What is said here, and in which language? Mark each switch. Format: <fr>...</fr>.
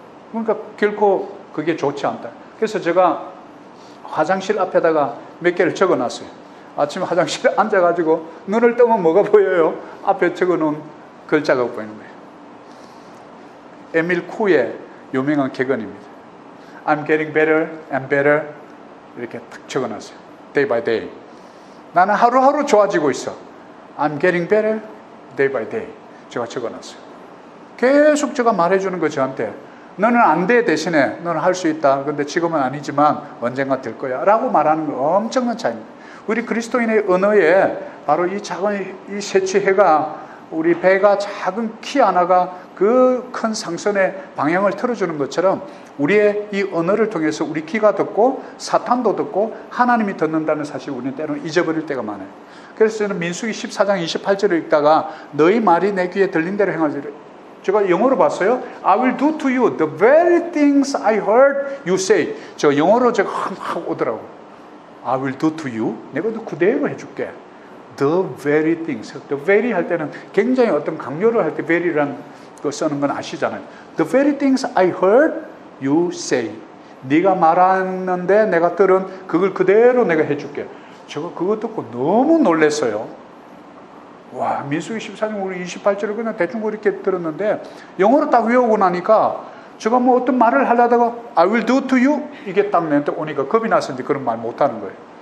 <ko>그러니까 결코 그게 좋지 않다. 그래서 제가 화장실 앞에다가 몇 개를 적어놨어요. 아침에 화장실에 앉아가지고 눈을 뜨면 뭐가 보여요? 앞에 적어놓은 글자가 보이는 거예요. 에밀 쿠의 유명한 객언입니다.</ko> <en>I'm getting better and better.</en> <ko>이렇게 탁 적어놨어요.</ko> <en>Day by day.</en> <ko>나는 하루하루 좋아지고 있어.</ko> <en>I'm getting better day by day.</en> <ko>제가 적어놨어요. 계속 제가 말해주는 거 저한테. 너는 안 돼 대신에 너는 할 수 있다. 근데 지금은 아니지만 언젠가 될 거야. 라고 말하는 거 엄청난 차이입니다. 우리 그리스도인의 언어에 바로 이 작은 이 세치해가 우리 배가 작은 키 하나가 그 큰 상선의 방향을 틀어주는 것처럼 우리의 이 언어를 통해서 우리 귀가 듣고 사탄도 듣고 하나님이 듣는다는 사실 우리는 때로는 잊어버릴 때가 많아요. 그래서 저는 민수기 14장 28절을 읽다가 너희 말이 내 귀에 들린 대로 행하리라. 제가 영어로 봤어요.</ko> <en>I will do to you the very things I heard you say.</en> <ko>저 영어로 제가 하고 오더라고요.</ko> <en>I will do to you.</en> <ko>내가 그대로 해줄게.</ko> <en>The very things.</en> <ko>The very 할 때는 굉장히 어떤 강요를 할 때 very라는 거 쓰는 건 아시잖아요.</ko> <en>The very things I heard you say.</en> <ko>네가 말하는데 내가 들은 그걸 그대로 내가 해줄게. 제가 그거 듣고 너무 놀랐어요. 와, 민수기 14장 우리 28절을 그냥 대충 그렇게 들었는데 영어로 딱 외우고 나니까 제가 뭐 어떤 말을 하려다가</ko> <en>I will do to you</en> <ko>이게 딱 내한테 오니까 겁이 나서 이제 그런 말 못하는 거예요.</ko>